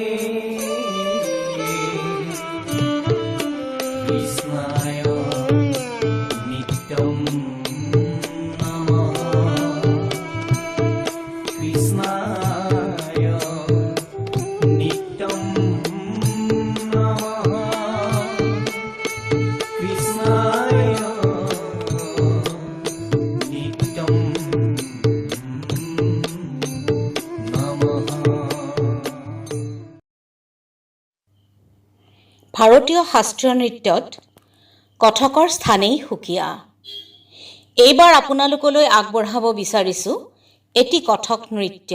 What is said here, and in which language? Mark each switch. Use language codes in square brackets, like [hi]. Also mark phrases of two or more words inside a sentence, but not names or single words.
[sa] कृष्णाय नित्यं नमः कृष्णाय नित्यं नमः कृष्णाय नित्यं [as] ভাৰতীয় শাস্ত্ৰীয় নৃত্যত কথকৰ স্থানেই সুকীয়া। এইবাৰ আপোনালোকলৈ আগবঢ়াব বিচাৰিছোঁ এটি কথক নৃত্য।